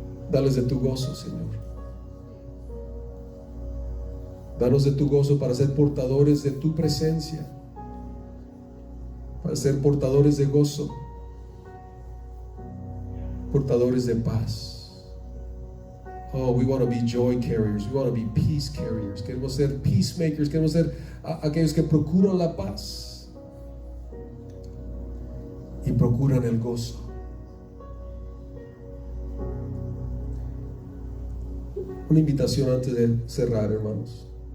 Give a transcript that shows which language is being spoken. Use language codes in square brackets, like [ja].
[es] Dales de tu gozo, Señor. Danos de tu gozo para ser portadores de tu presencia, para ser portadores de gozo, portadores de paz. [en] Oh, we want to be joy carriers. We want to be peace carriers. [es] Queremos ser [en] peacemakers. [es] Queremos ser aquellos que procuran la paz y procuran el gozo. Una invitación antes de cerrar, hermanos.